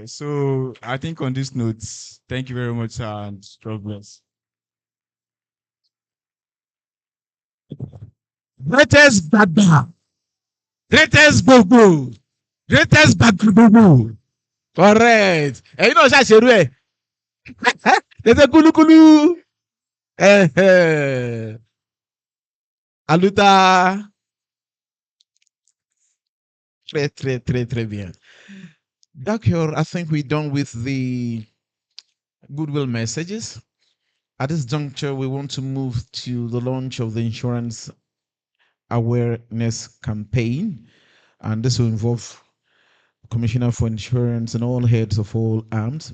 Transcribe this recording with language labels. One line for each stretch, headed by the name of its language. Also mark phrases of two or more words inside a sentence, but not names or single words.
English: So I think on this note, thank you very much, sir, and God bless. Greatest Baba, greatest Bobo, greatest Bagbobo. Correct.
Yoruba: Ẹ̀yin náà ṣàṣerú ẹ̀. Tètè kúlúkúlú.
English: Aluta.
French: Très bien.
English: Doctor, I think we're done with the goodwill messages. At this juncture, we want to move to the launch of the insurance awareness campaign, and this will involve Commissioner for Insurance and all heads of all arms.